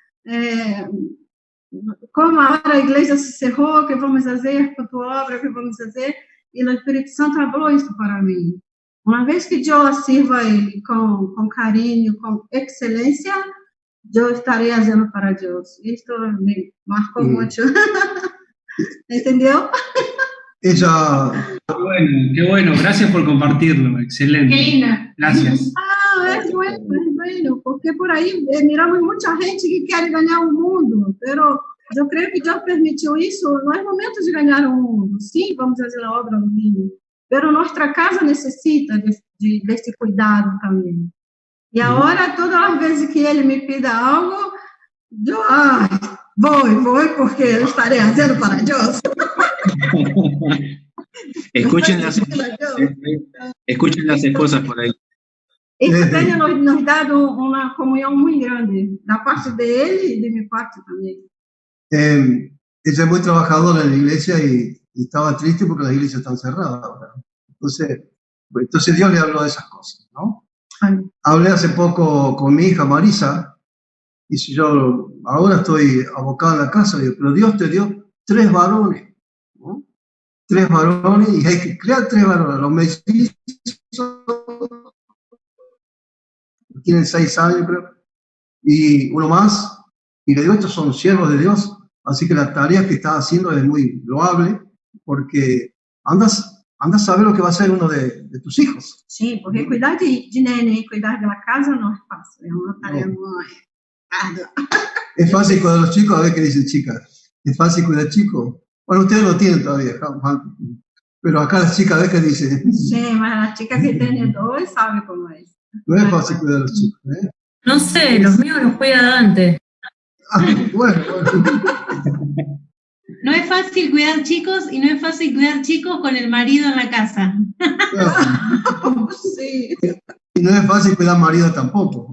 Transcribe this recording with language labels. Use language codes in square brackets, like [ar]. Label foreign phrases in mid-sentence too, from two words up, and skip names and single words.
[pt] Como agora a igreja se cerrou, que vamos fazer com tua obra, que vamos fazer? E o Espírito Santo falou isso para mim. Uma vez que eu sirva ele com carinho, com excelência, eu estarei fazendo para Deus. Isso me marcou muito. ¿Entendeu? [es] Ella, Qué bueno, gracias por compartirlo, excelente. Qué linda. Gracias. [pt] É bueno, porque por aí miramos muita gente que quer ganhar o mundo, pero eu creio que Deus permitiu isso, não é momento de ganhar o mundo. Sim, vamos fazer a obra no mundo, pero nossa casa necessita desse cuidado também. E agora, todas as vezes que ele me pida algo, eu vou, porque eu estarei fazendo para Deus. [es] Escuchen las esposas por ahí. [pt] Isso tem nos dado uma comunhão muito grande, da parte dele e de minha parte também. [es] ella es muy trabajadora en la iglesia y estaba triste porque las iglesias están cerradas ahora. Entonces Dios le habló de esas cosas, ¿no? Hablé hace poco con mi hija Marisa, y si yo ahora estoy abocado a la casa, digo, pero Dios te dio 3 varones, ¿no? 3 varones, y hay que crear 3 varones. Los mellizos tienen 6 años, creo, y uno más, y le digo, estos son siervos de Dios, así que la tarea que estás haciendo es muy loable, porque andas a saber lo que va a ser uno de tus hijos. [pt] Sim, porque cuidar de neném e cuidar da casa não é fácil, é uma tarefa muito árdua. [es] Es fácil cuidar a los chicos, a ver qué dicen chicas. Es fácil cuidar chicos. Bueno, ustedes lo tienen todavía, pero acá las chicas, a ver qué dicen. [pt] Sim, mas a chica que tem 2 sabe como é. [es] No es fácil cuidar a los chicos, ¿eh? No sé, los míos los cuida Dante. Bueno. No es fácil cuidar chicos y no es fácil cuidar chicos con el marido en la casa. Sí. Y no es fácil cuidar marido tampoco.